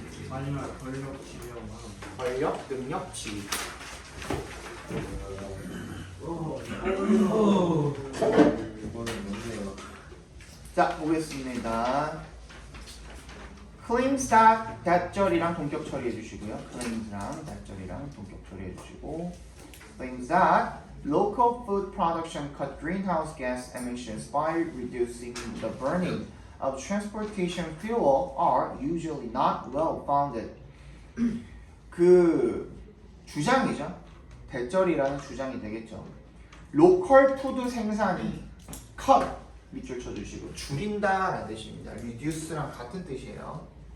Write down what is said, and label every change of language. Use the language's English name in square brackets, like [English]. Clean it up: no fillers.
[Korean] 마지막 권력 지배하고 하는 권력, 능력, 지위. 이거는 뭔데요? 자, 보겠습니다. [English] claims that [Korean] 대절이랑 동격 처리해 주시고요. [English] claims랑 [Korean] 대절이랑 동격 처리해 주시고 [English] claims that local food production cut greenhouse gas emissions by reducing the burning of transportation fuel are usually not well founded. [Korean] 그 주장이죠. 대절이라는 주장이 되겠죠. 로컬 푸드 생산이 cut 밑줄 쳐주시고 줄인다라는 뜻입니다. reduce랑 같은 뜻이에요.